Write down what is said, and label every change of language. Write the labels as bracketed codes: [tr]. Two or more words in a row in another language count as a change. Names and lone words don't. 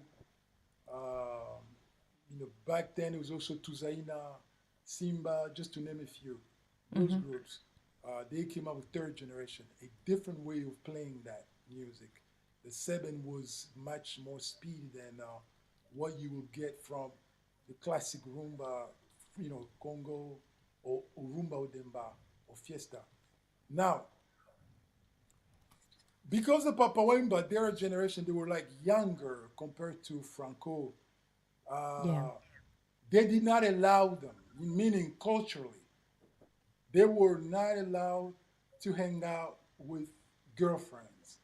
[en] Um, back then it was also Tuzaina, Simba, just to name a few. Those Mm-hmm. groups, they came up with third generation, a different way of playing that music. The seven was much more speedy than what you will get from the classic rumba, Congo or rumba or demba or fiesta. Now, because of Papa Wemba, their generation, they were like younger compared to Franco. Yeah. Uh, they did not allow them, meaning culturally, they were not allowed to hang out with girlfriends.